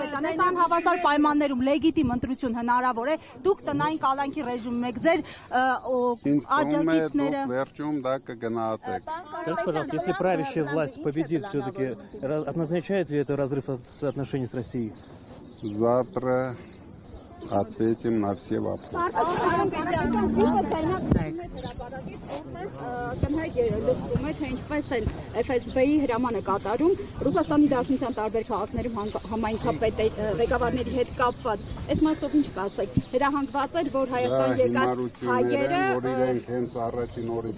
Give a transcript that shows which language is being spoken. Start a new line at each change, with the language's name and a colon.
Armenian: Այս անհավասար պայմաններում լեգիտիմ ընտրություն հնարավոր է։ Դուք տնային կալանքի ռեժիմում եք, ձեր աջակիցները։ Վերջում դա կգնահատեք։
Russian: Скажите, пожалуйста, если правящая власть победит, все-таки означает ли это разрыв отношений с Россией? Завтра ответим на все вопросы.
Armenian: Լսվում է, թե ինչպես են FSB-ի հրամանը կատարում Ռուսաստանի Դաշնության տարբեր քաղաքներում համայնքապետ ղեկավարների հետ կապված։ Այս մասով ինչ կասեք։ Հրահանգված էր, որ Հայաստան եկած հայերը որ իրենք հենց առաջին օրից